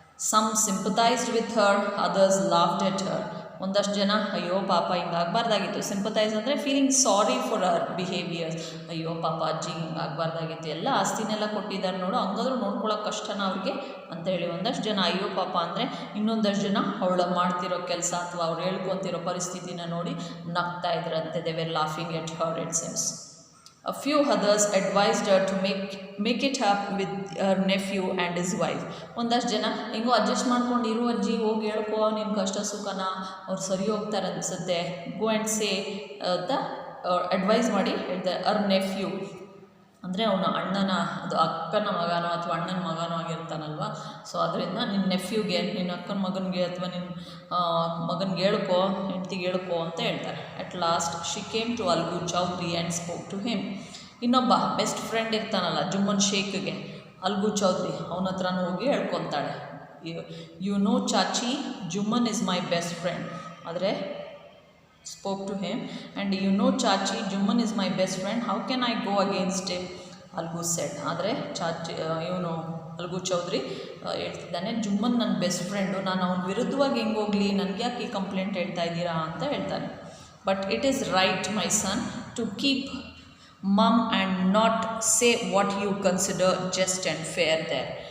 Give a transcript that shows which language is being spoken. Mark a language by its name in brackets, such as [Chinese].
[English] Some sympathised with her, others laughed at her. [Kannada] ಒಂದಷ್ಟು ಜನ ಅಯ್ಯೋ ಪಾಪ ಹಿಂಗಾಗಬಾರ್ದಾಗಿತ್ತು, ಸಿಂಪಥೈಸ್ ಅಂದರೆ [English] feeling sorry for ಅವರ್ behaviours, [Kannada] ಅಯ್ಯೋ ಪಾಪ ಅಜ್ಜಿ ಹಿಂಗಾಗಬಾರ್ದಾಗಿತ್ತು, ಎಲ್ಲ ಆಸ್ತಿನೆಲ್ಲ ಕೊಟ್ಟಿದ್ದಾರೆ ನೋಡು, ಹಂಗಾದ್ರೂ ನೋಡ್ಕೊಳ್ಳೋಕೆ ಕಷ್ಟನ ಅವ್ರಿಗೆ ಅಂತೇಳಿ ಒಂದಷ್ಟು ಜನ ಅಯ್ಯೋ ಪಾಪ ಅಂದರೆ, ಇನ್ನೊಂದಷ್ಟು ಜನ ಅವಳು ಮಾಡ್ತಿರೋ ಕೆಲಸ ಅಥವಾ ಅವ್ರು ಹೇಳ್ಕೊತಿರೋ ಪರಿಸ್ಥಿತಿನ ನೋಡಿ ನಗ್ತಾ ಇದ್ರಂತೆ. [English] They were laughing at her it seems. A few others advised her to make it up with her nephew and his wife. [Kannada] ಒಂದಷ್ಟು ಜನ ಹಿಂಗೋ ಅಡ್ಜಸ್ಟ್ ಮಾಡ್ಕೊಂಡು ಇರು ಅಜ್ಜಿ, ಹೋಗಿ ಹೇಳ್ಕೊ ನಿಮ್ಮ ಕಷ್ಟ ಸುಖನ, ಅವ್ರು ಸರಿ ಹೋಗ್ತಾರೆ ಅನಿಸುತ್ತೆ, [English] go and say [Kannada] ಅಂತ ಅಡ್ವೈಸ್ ಮಾಡಿ ಹೇಳ್ತಾರೆ. ಅವರ್ ನೆಫ್ಯೂ ಅಂದರೆ ಅವನ ಅಣ್ಣನ, ಅದು ಅಕ್ಕನ ಮಗನೋ ಅಥವಾ ಅಣ್ಣನ ಮಗನೋ ಆಗಿರ್ತಾನಲ್ವ, ಸೊ ಅದರಿಂದ ನಿನ್ನ ನೆಫ್ಯೂಗೆ, ನಿನ್ನ ಅಕ್ಕನ ಮಗನಿಗೆ ಅಥವಾ ನಿನ್ನ ಮಗನಿಗೆ ಹೇಳ್ಕೊ, ಹೆಂಡ್ತಿಗೆ ಹೇಳ್ಕೊ ಅಂತ ಹೇಳ್ತಾರೆ. [English] At last she came to Algu Chaudhary and spoke to him. [Kannada] ಇನ್ನೊಬ್ಬ best friend ಇರ್ತಾನಲ್ಲ Jumman ಶೇಖ್ಗೆ, algo Chaudhary, ಅವನ ಹತ್ರನೂ ಹೋಗಿ ಹೇಳ್ಕೊತಾಳೆ. [English] You know Chachi, Jumman is my best friend. ಆದರೆ spoke to him, and you know Chachi, Jumman is my best friend, how can I go against him? Algu said. [Kannada] ಆದರೆ ಚಾಚಿ ಇವನು algo Chaudhary ಹೇಳ್ತಿದ್ದಾನೆ, ಜುಮ್ಮನ್ ನನ್ನ ಬೆಸ್ಟ್ ಫ್ರೆಂಡು, ನಾನು ಅವನ ವಿರುದ್ಧವಾಗಿ ಹೆಂಗೆ ಹೋಗಲಿ, ನನಗೆ ಯಾಕೆ ಈ ಕಂಪ್ಲೇಂಟ್ ಹೇಳ್ತಾ ಇದ್ದೀರಾ ಅಂತ ಹೇಳ್ತಾನೆ. [English] But it is right my son to keep mum and not say what you consider just and fair there.